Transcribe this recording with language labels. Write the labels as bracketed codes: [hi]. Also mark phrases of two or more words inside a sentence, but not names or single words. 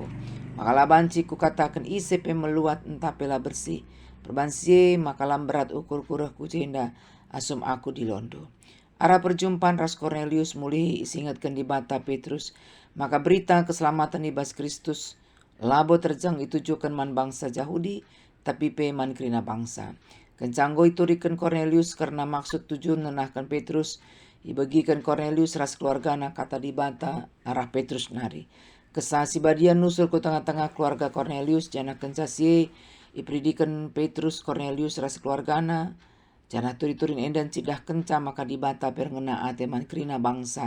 [btx] Maka banci ku katakan isepe meluat entape lah bersih, perbansi maka berat ukur kurah ku jenda, asum aku di londo. Arah perjumpaan ras Cornelius mulih isingatkan di bata Petrus, maka berita keselamatan ibas Kristus labo terjang itujukan man bangsa Yahudi tapi man kerina bangsa. Kencanggo iturikan Cornelius karena maksud tujuan nenahkan Petrus ibagikan Cornelius ras keluargana kata di bata arah Petrus nari. Kesasi badian nusul ke tengah-tengah keluarga Cornelius jana kencasi ipridikan Petrus Cornelius ras keluargana. Jana turi-turin endan cidah kenca maka dibata perngena ate man kerina bangsa.